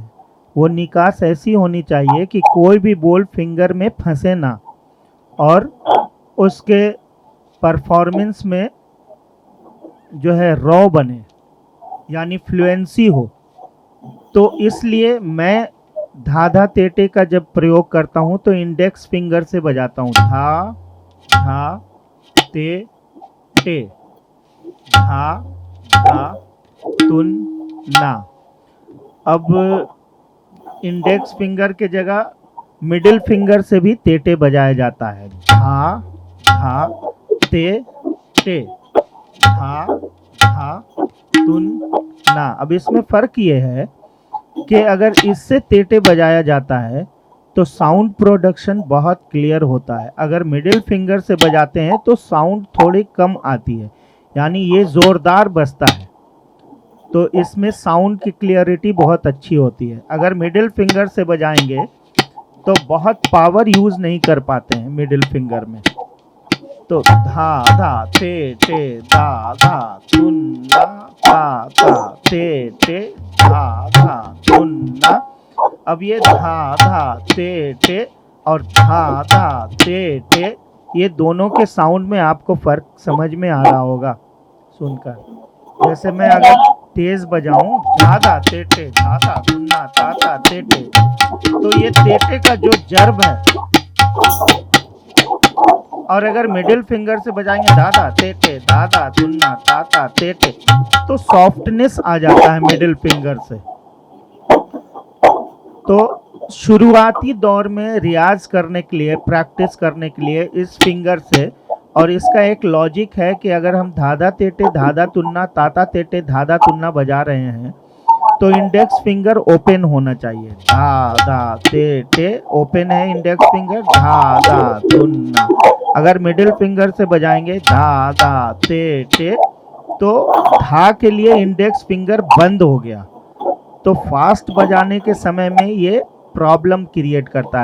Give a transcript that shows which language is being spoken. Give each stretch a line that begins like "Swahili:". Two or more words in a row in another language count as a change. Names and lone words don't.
Hindi: वो निकास ऐसी होनी चाहिए कि कोई भी बोल फिंगर में फंसे ना और उसके परफॉर्मेंस में जो है रॉ बने, यानी फ्लुएंसी हो। तो इसलिए मैं धाधा तेटे का जब प्रयोग करता हूँ तो
English: index finger
Hindi: से बजाता हूँ। धा धा ते टे, धा धा तुन ना। अब
English: index finger
Hindi: के जगह
English: middle finger
Hindi: से भी तेटे बजाया जाता है। धा धा ते टे, धा धा तुन ना। अब इसमें फर्क ये है कि अगर इससे तेटे बजाया जाता है तो
English: sound production
Hindi: बहुत क्लियर होता है। अगर
English: middle finger
Hindi: से बजाते हैं तो साउंड थोड़ी कम आती है, यानी ये जोरदार बजता है, तो इसमें साउंड की क्लियरिटी बहुत अच्छी होती है। अगर
English: middle finger
Hindi: से बजाएंगे तो बहुत
English: power use
Hindi: नहीं कर पाते हैं
English: middle finger
Hindi: में। तो धा धा ते टे धा धा तुन ना, धा धा ते टे धा धा तुन ना। अब ये धा धा ते टे और धा धा ते टे, ये दोनों के साउंड में आपको फर्क समझ में आ रहा होगा सुनकर। जैसे मैं अगर तेज बजाऊं धा धा ते टे धा धा तुन ना धा धा ते टे, तो ये तेटे का जो जर्ब है, और अगर
English: middle finger
Hindi: से बजाएंगे दादा तेटे दादा तुन्ना ताता तेटे, तो सॉफ्टनेस आ जाता है
English: middle finger
Hindi: से। तो शुरुआती दौर में रियाज करने के लिए, प्रैक्टिस करने के लिए इस फिंगर से, और इसका एक लॉजिक है कि अगर हम धाधा तेटे धाधा तुन्ना ताता तेटे धाधा तुन्ना बजा रहे हैं तो
English: index finger open
Hindi: होना चाहिए। धा धा ते टे ओपन है
English: index finger,
Hindi: धा धा तुन्ना। अगर
English: middle finger
Hindi: से बजाएंगे धा धा ते टे, तो धा के लिए
English: index finger
Hindi: बंद हो गया, तो फास्ट बजाने के समय में ये
English: problem create
Hindi: करता है।